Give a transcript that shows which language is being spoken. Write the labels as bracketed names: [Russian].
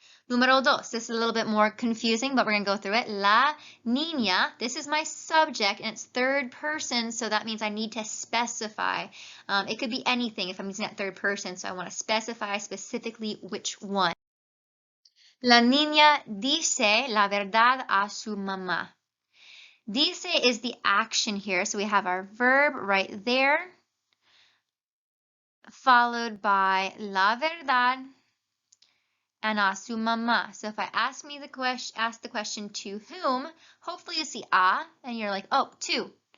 [Spanish] Número dos, [English] this is a little bit more confusing, but we're going to go through it. [Spanish] La niña, [English] this is my subject, and it's third person, so that means I need to specify. It could be anything if I'm using that third person, so I want to specify specifically which one. [Spanish] La niña dice la verdad a su mamá. [English] Dice is the action here, so we have our verb right there, followed by [Spanish] la verdad [English] and [Spanish] a su mamá. [English] So if I ask the question to whom, hopefully you see a, and you're like, oh, to.